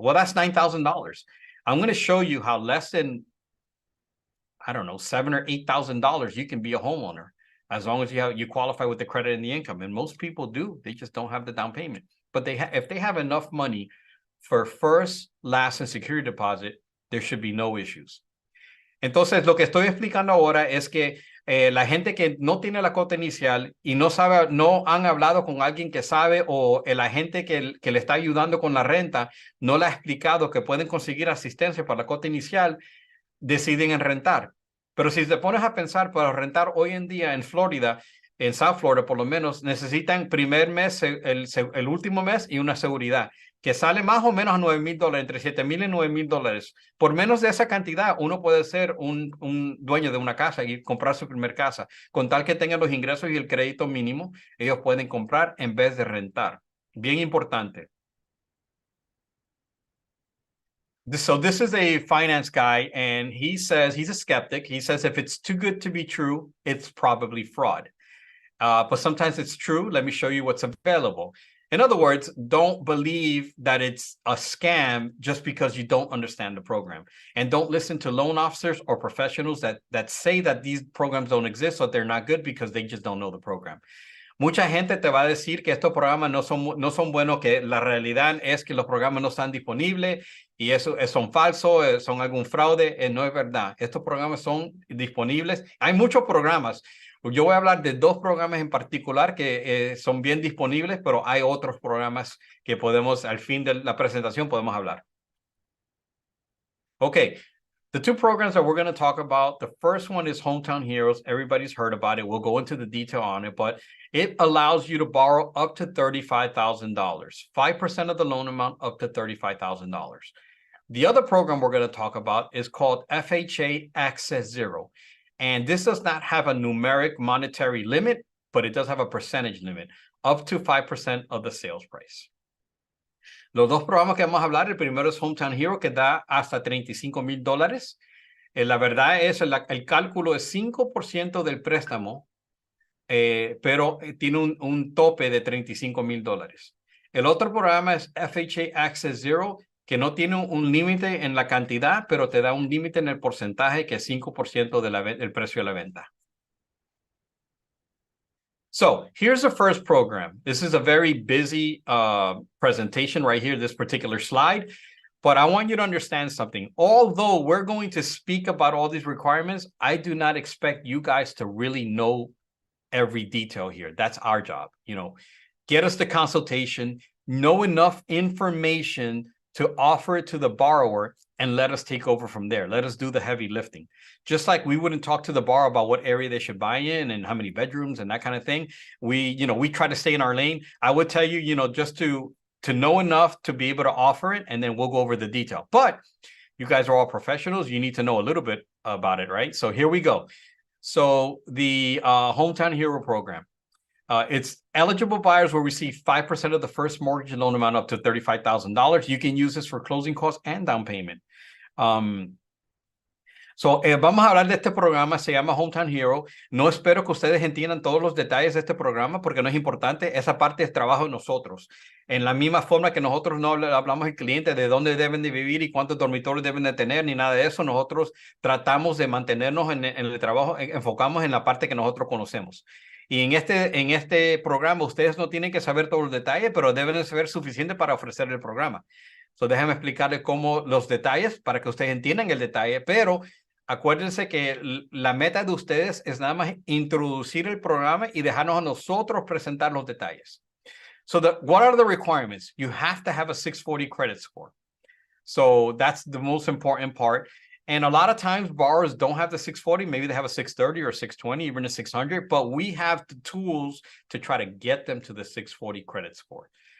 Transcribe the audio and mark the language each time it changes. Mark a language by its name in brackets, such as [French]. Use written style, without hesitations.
[English] Well, that's $9,000. I'm going to show you how less than, I don't know, $7,000 or $8,000 you can be a homeowner as long as you qualify with the credit and the income. And most people do. They just don't have the down payment. But if they have enough money for first, last, and security deposit, there should be no issues. [Spanish] Entonces, lo que estoy explicando ahora es que la gente que no tiene la cuota inicial y no sabe, no han hablado con alguien que sabe, o el agente que le está ayudando con la renta no le ha explicado que pueden conseguir asistencia para la cuota inicial, deciden en rentar. Pero si te pones a pensar, para rentar hoy en día en Florida, en South Florida por lo menos, necesitan primer mes, el último mes y una seguridad que sale más o menos a $9,000, entre $7,000 y $9,000. Por menos de esa cantidad, uno puede ser un dueño de una casa y comprar su primer casa. Con tal que tengan los ingresos y el crédito mínimo, ellos pueden comprar en vez de rentar. Bien importante. [English] So this is a finance guy, and he says he's a skeptic. He says if it's too good to be true, it's probably fraud. But sometimes it's true. Let me show you what's available. In other words, don't believe that it's a scam just because you don't understand the program. And don't listen to loan officers or professionals that say that these programs don't exist or they're not good because they just don't know the program. [Spanish] Mucha gente te va a decir que estos programas no son buenos, que la realidad es que los programas no están disponibles y eso son falsos, son algún fraude. No es verdad. Estos programas son disponibles. Hay muchos programas. Yo voy a hablar de dos programas en particular que son bien disponibles, pero hay otros programas que podemos, al fin de la presentación, podemos hablar. [English] Okay, the two programs that we're going to talk about, the first one is Hometown Heroes. Everybody's heard about it. We'll go into the detail on it, but it allows you to borrow up to $35,000, 5% of the loan amount up to $35,000. The other program we're going to talk about is called FHA Access Zero. And this does not have a numeric monetary limit, but it does have a percentage limit, up to 5% of the sales price. [Spanish] Los dos programas que vamos a hablar, el primero es Hometown Hero, que da hasta $35,000. La verdad es, el cálculo es 5% del préstamo, pero tiene un tope de $35,000. El otro programa es FHA Access Zero, que no tiene un límite en la cantidad, pero te da un límite en el porcentaje, que es 5% del precio de la venta. [English] So here's the first program. This is a very busy presentation right here, this particular slide. But I want you to understand something. Although we're going to speak about all these requirements, I do not expect you guys to really know every detail here. That's our job. Get us the consultation, know enough information to offer it to the borrower, and let us take over from there. Let us do the heavy lifting. Just like we wouldn't talk to the borrower about what area they should buy in and how many bedrooms and that kind of thing. We try to stay in our lane. I would tell you, just to know enough to be able to offer it, and then we'll go over the detail. But you guys are all professionals. You need to know a little bit about it, right? So here we go. So the Hometown Hero program. It's eligible buyers will receive 5% of the first mortgage loan amount up to $35,000. You can use this for closing costs and down payment. [Spanish] Vamos a hablar de este programa, se llama Hometown Hero. No espero que ustedes entiendan todos los detalles de este programa porque no es importante. Esa parte es trabajo de nosotros. En la misma forma que nosotros no hablamos al cliente de dónde deben de vivir y cuántos dormitorios deben de tener, ni nada de eso. Nosotros tratamos de mantenernos en el trabajo, enfocamos en la parte que nosotros conocemos. Y en este programa ustedes no tienen que saber todos los detalles, pero deben de saber suficiente para ofrecer el programa. So déjenme explicarles cómo los detalles para que ustedes entiendan el detalle, pero acuérdense que la meta de ustedes es nada más introducir el programa y dejarnos a nosotros presentar los detalles. [English] So what are the requirements? You have to have a 640 credit score. So that's the most important part. And a lot of times borrowers don't have the 640, maybe they have a 630 or 620, even a 600, but we have the tools to try to get them to the 640 credit score.